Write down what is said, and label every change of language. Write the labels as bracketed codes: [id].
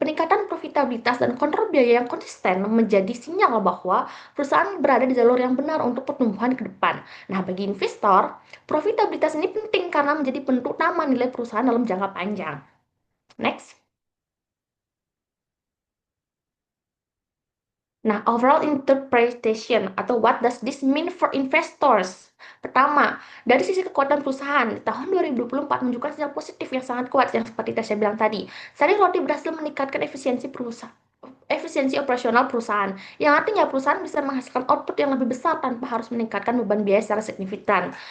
[id] Peningkatan profitabilitas dan kontrol biaya yang konsisten menjadi sinyal bahwa perusahaan berada di jalur yang benar untuk pertumbuhan ke depan. Nah, bagi investor, profitabilitas ini penting karena menjadi penentu utama nilai perusahaan dalam jangka panjang. [en] Next. Nah, overall interpretation atau what does this mean for investors? [id] Pertama, dari sisi kekuatan perusahaan, di tahun 2024 menunjukkan sinyal positif yang sangat kuat yang seperti saya bilang tadi. Sari Roti berhasil meningkatkan efisiensi operasional perusahaan, yang artinya perusahaan bisa menghasilkan output yang lebih besar tanpa harus meningkatkan beban biaya secara signifikan.